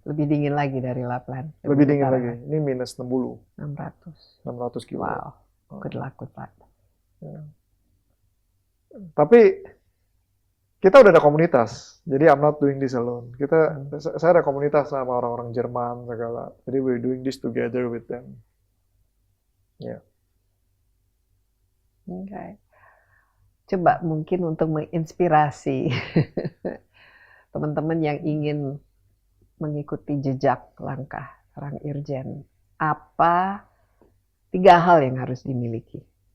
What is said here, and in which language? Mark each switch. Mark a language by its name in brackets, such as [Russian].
[Indonesian] Lebih dingin lagi dari Lapland. Lebih dingin lagi. Ini minus 60. 600 kilo. [English] Wow. Good luck with that. [Indonesian] Ya. Tapi kita udah ada komunitas. Jadi [English] I'm not doing this alone. [Indonesian] Saya ada komunitas sama orang-orang Jerman segala. Jadi [English] we're doing this together with them. Ya. Yeah. Okay. [Indonesian] Coba mungkin untuk menginspirasi teman-teman yang ingin mengikuti jejak langkah seorang irjen, apa 3 hal yang harus dimiliki?